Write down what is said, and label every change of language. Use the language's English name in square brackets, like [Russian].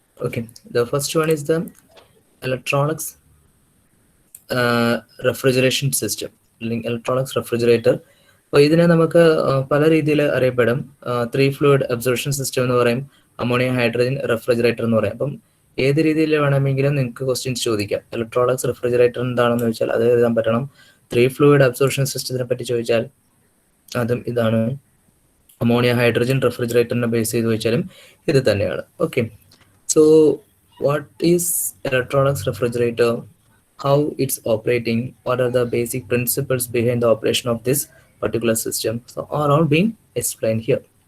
[English] Okay, the first one is the electronics refrigeration system, electronics refrigerator. [Malayalam] അപ്പോൾ ഇതിനെ നമുക്ക് പല രീതിയിൽ അറിയപ്പെടും. 3 ഫ്ലൂയിഡ് അബ്സോർപ്ഷൻ സിസ്റ്റം എന്ന് പറയും, അമോണിയ ഹൈഡ്രജൻ റെഫ്രിജറേറ്റർ എന്ന് പറയും. അപ്പം ഏത് രീതിയിൽ വേണമെങ്കിലും നിങ്ങൾക്ക് ക്വസ്റ്റ്യൻസ് ചോദിക്കാം. ഇലക്ട്രോണിക്സ് റെഫ്രിജറേറ്റർ എന്താണെന്ന് ചോദിച്ചാൽ അത് എഴുതാൻ പറ്റണം. 3 ഫ്ലൂയിഡ് അബ്സോർപ്ഷൻ സിസ്റ്റത്തിനെ പറ്റി ചോദിച്ചാൽ അതും ഇതാണ്. അമോണിയ ഹൈഡ്രജൻ റെഫ്രിജറേറ്ററിനെ ബേസ് ചെയ്ത് ചോദിച്ചാലും ഇത് തന്നെയാണ്. [English] Okay, so what is electronics refrigerator, how it's operating, what are the basic principles behind the operation of this particular system, so are all being explained here.